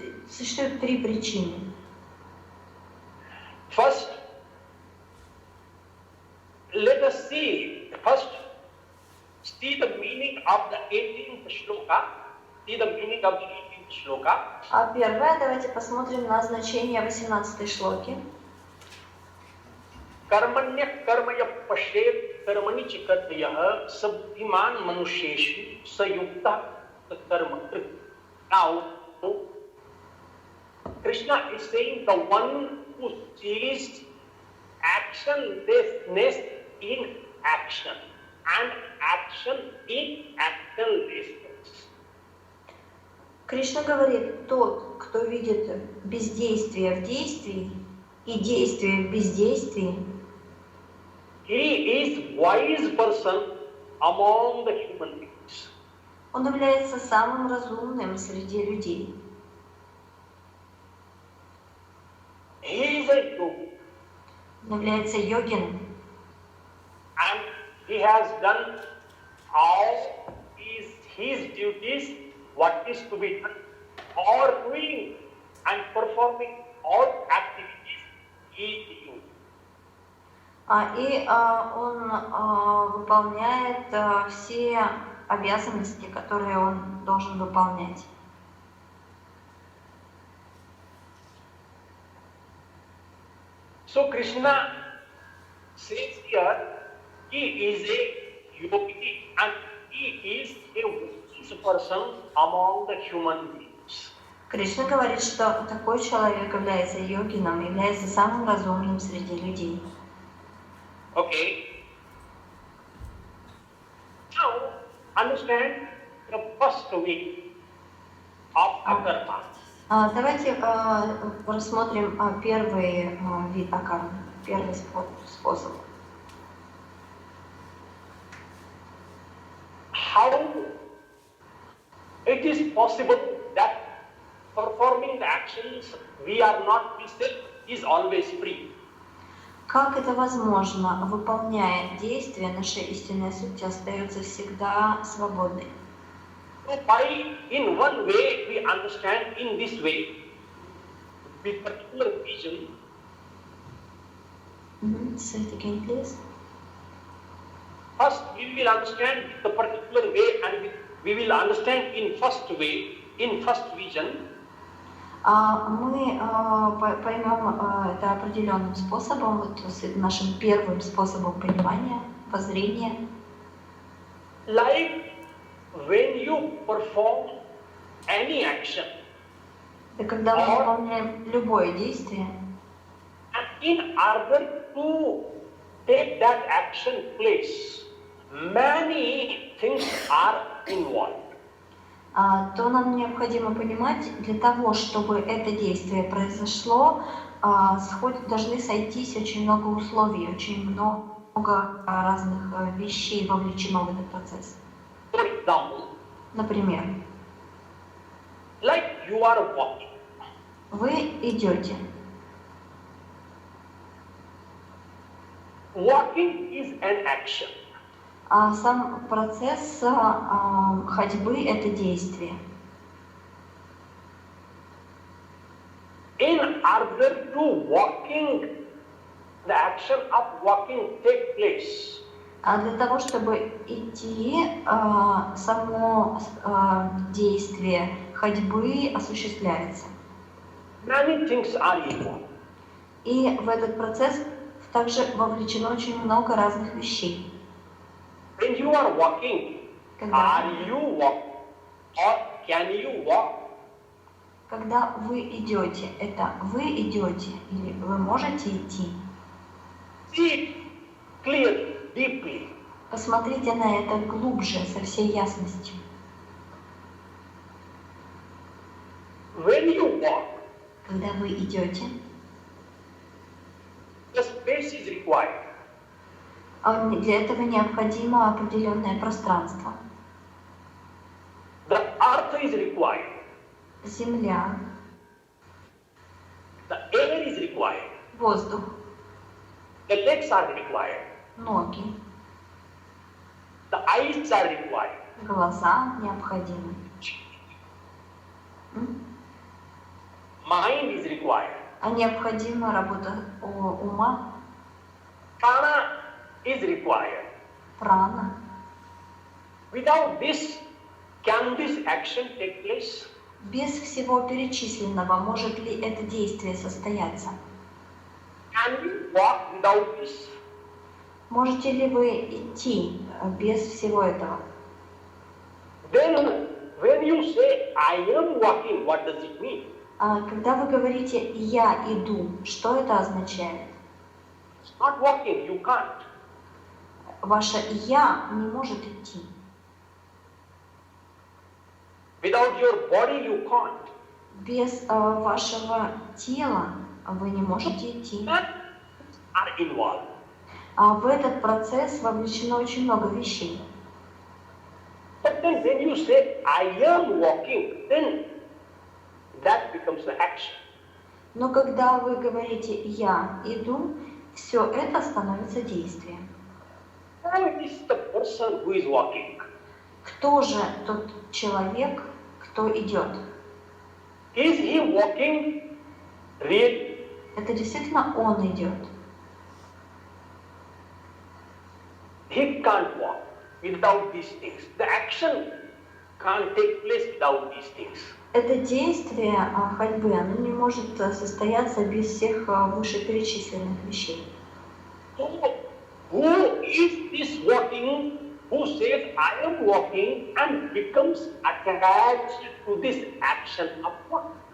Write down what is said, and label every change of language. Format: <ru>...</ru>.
<ru>Существует три причины.</ru> <en>First, let us see the meaning of the 18th shloka. See the meaning of the 18th shloka.</en> <ru>Первое, давайте посмотрим на значение 18-й шлоки.</ru> <sa>Karmanya karmaya pashet karmani chikatyaha sabdhiman manusheshu sayukta karma.</sa> <en>Now, Krishna is saying the one who sees actionlessness in action and action in actionlessness.</en> <ru>Кришна говорит, тот, кто видит бездействие в действии и действие в бездействии,</ru> <en>he is wise person among the human beings.</en> <ru>Он является самым разумным среди людей.</ru> <en>He is a yogi.</en> <ru>Он является йогином.</ru> <en>And he has done all his duties, what is to be done, or doing and performing all activities he is doing.</en> <ru>И он выполняет все обязанности, которые он должен выполнять.</ru> <en>So Krishna says here, he is a yogi and he is a wise person among the human beings.</en> <ru>Кришна говорит, что такой человек является йогином, является самым разумным среди людей.</ru> <en>Okay. Now, understand the first way of akarma.</en> <ru>Давайте рассмотрим первый вид акармы, первый способ.</ru> <en>How it is possible that performing the actions we are not missing is always free.</en> <ru>Как это возможно? Выполняя действия, наша истинная суть остается всегда свободной.</ru> <en>So by in one way we understand in this way, with particular vision. Say it again, please. First we will understand the particular way and we will understand in first way, in first vision.</en> <ru>Мы поймем это определенным способом, вот нашим первым способом понимания, воззрения.</ru> <en>Like when you perform any action,</en> <ru>Это когда мы выполняем любое действие,</ru> <en>and in order to take that action place, many things are involved.</en> <ru>то нам необходимо понимать, для того, чтобы это действие произошло, должны сойтись очень много условий, очень много разных вещей вовлечено в этот процесс.</ru> <en>For example,</en> <ru>Например,</ru> <en>like you are walking.</en> <ru>вы идете.</ru> <en>Walking is an action.</en> <ru>Сам процесс ходьбы — это действие.</ru> <en>In order to walking the action of walking take place,</en> <ru>А для того, чтобы идти, само действие ходьбы осуществляется.</ru> <en>many things are involved.</en> <ru>И в этот процесс также вовлечено очень много разных вещей.</ru> <en>When you are walking,</en> <ru>Когда,</ru> <en>are you walking or can you walk?</en> <ru>когда вы идете, это вы идете или вы можете идти?</ru> <en>See it clearly, deeply.</en> <ru>Посмотрите на это глубже, со всей ясностью.</ru> <en>When you walk,</en> <ru>Когда вы идете,</ru> <en>the space is required.</en> <ru>для этого необходимо определенное пространство.</ru> <en>The earth is required.</en> <ru>Земля,</ru> <en>The air is required.</en> <ru>воздух,</ru> <en>The legs are required.</en> <ru>ноги,</ru> <en>The eyes are required.</en> <ru>глаза необходимы.</ru> <en>Mind is required.</en> <ru>А необходима работа ума,</ru> <en>Prana is required.</en> <ru>прана.</ru> <en>Without this, can this action take place?</en> <ru>Без всего перечисленного может ли это действие состояться?</ru> <en>Can we walk without this?</en> <ru>Можете ли вы идти без всего этого?</ru> <en>Then, when you say, I am walking, what does it mean?</en> <ru>Когда вы говорите «я иду», что это означает?</ru> <en>It's not walking, you can't.</en> <ru>Ваше «я» не может идти.</ru> <en>Without your body, you can't.</en> <ru>Без вашего тела вы не можете идти.</ru> <en>That are involved.</en> <ru>А в этот процесс вовлечено очень много вещей.</ru> <en>But then when you say, I am walking, then that becomes the action.</en> <ru>Но когда вы говорите «я иду», все это становится действием.</ru> <en>Who is the person who is walking?</en> <ru>Кто же тот человек, кто идет?</ru> <en>Is he walking really?</en> <ru>Это действительно он идет.</ru> <en>He can't walk without these things. The action can't take place without these things.</en> <ru>Это действие ходьбы, оно не может состояться без всех вышеперечисленных вещей.</ru> <en>So, who is this walking, who says, I am walking, and becomes attached to this action of walk?</en>